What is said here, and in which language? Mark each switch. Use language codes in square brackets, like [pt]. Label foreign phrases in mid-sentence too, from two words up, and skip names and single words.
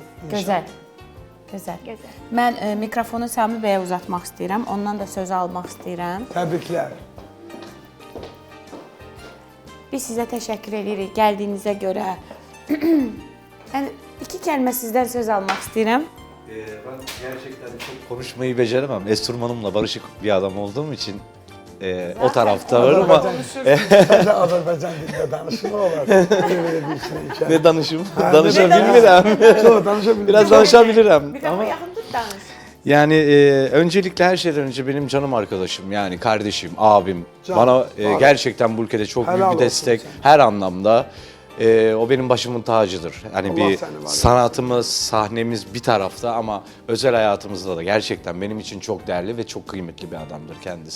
[az] Gözəl. Gözəl. Gözəl. Mən mikrofonu Sami bəyə uzatmaq istəyirəm. Ondan da söz almaq istəyirəm. Təbriklər. Biz sizə təşəkkür edirik gəldiyinizə görə. Yəni 2 kəlmə sizdən söz almaq istəyirəm. [tr] Ben gerçekten çok konuşmayı beceremem. Enstrümanımla barışık bir adam olduğum için o tarafta var ama [az] Sən də Azərbaycan dilində danışın, nə olar? Belə bir işlə [tr] ne danışım? Danışabilirim. Çox danışabilirim. Biraz danışabilirim. [az] Bir dəfə yaxın tut danış. [tr] Yani öncelikle her şeyden önce benim canım arkadaşım yani kardeşim, abim. Can, Bana abi. gerçekten bu ülkede çok Helal büyük bir olsun destek sana. her anlamda. O benim başımın tacıdır. Hani Allah bir seni var ya. sanatımız, sahnemiz bir tarafta ama özel hayatımızda da gerçekten benim için çok değerli ve çok kıymetli bir adamdır kendisi.